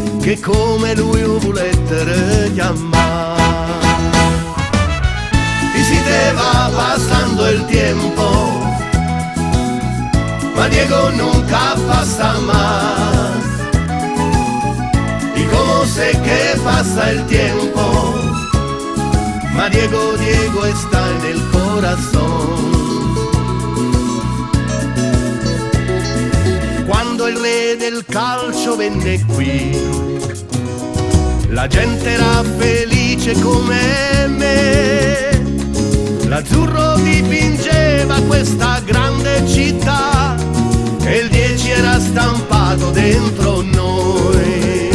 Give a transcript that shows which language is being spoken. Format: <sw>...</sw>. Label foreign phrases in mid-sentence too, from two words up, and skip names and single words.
<it>che come lui lo volette chiamare.</it> <es>Y si te va pasando el tiempo, ma Diego nunca pasa más. Y como sé que pasa el tiempo, ma Diego, Diego está en el corazón.</es> <it>Quando il re del calcio venne qui, la gente era felice come me. L'azzurro dipingeva questa grande città e il 10 era stampato dentro noi.</it>